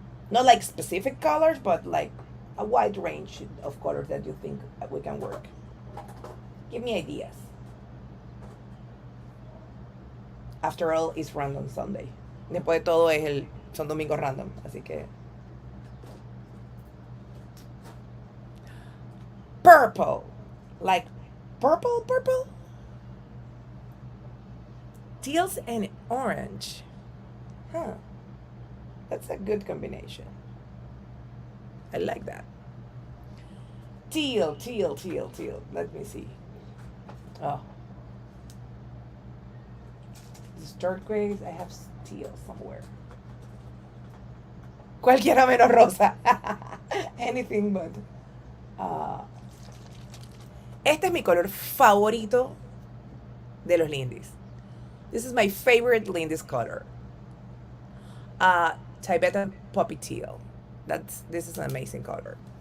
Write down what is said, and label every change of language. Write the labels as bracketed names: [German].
[English] Not like specific colors, but like a wide range of colors that you think we can work. Give me ideas. After all, it's Random Sunday. [Spanish] Después de todo son domingos random, así que... [English] Purple. Like purple? Teals and orange. Huh. That's a good combination. I like that. Teal. Let me see. Oh. This turquoise, I have teal somewhere. [Spanish] Cualquiera menos rosa. [English] Anything but. [Spanish] Este es mi color favorito de los Lindys. [English] This is my favorite Lindys color. Tibetan Poppy Teal. This is an amazing color.